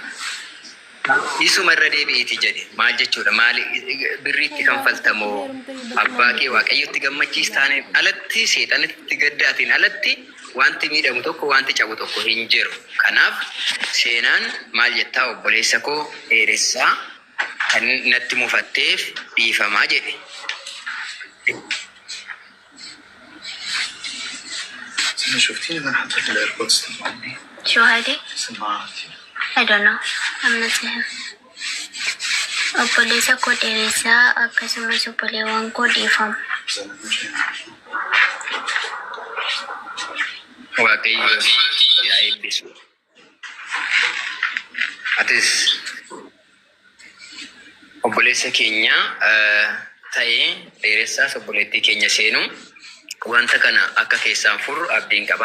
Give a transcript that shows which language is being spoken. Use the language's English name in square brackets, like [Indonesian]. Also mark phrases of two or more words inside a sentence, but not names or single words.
[Oromo] Isuma irra deebi'iti jedhe maal jechuudha maali birriitti kan faltamoo abbaa kee waaqayyotti gammachiis taane alatti seexanitti gaddaatiin alatti wanti miidhamu tokko wanti cabu tokko hin jiru. Kanaaf seenaan maal jettaa obboleessa koo dheeressaa kan natti mufatteef dhiifamaa jedhe. [Arabic] شفتي انا حطيت الايربودز تبعني شو هادي؟ سماعتي [English] I don't know. I'm not him. [Oromo] Obboleessa koo dheeressaa akkasumas obboleewwan koo dhiifama. Waaqayyo yaa eebbisu. Atis obboleessa keenya ta'ee dheeressaas obboleettii keenya seenu wanta kana akka keessaan furru abdiin qaba.